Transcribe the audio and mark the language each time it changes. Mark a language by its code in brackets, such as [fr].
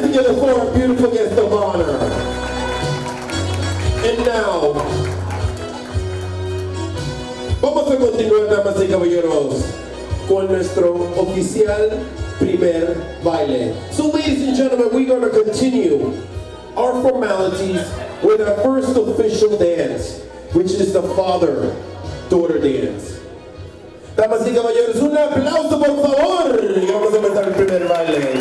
[en] For our beautiful guest of honor. And now, [es] vamos a continuar, damas y caballeros, con nuestro oficial primer baile. [en] So, ladies and gentlemen, we're going to continue our formalities with our first official dance, which is the father-daughter dance. [es] Damas y caballeros, un aplauso por favor. Y vamos a empezar el primer baile.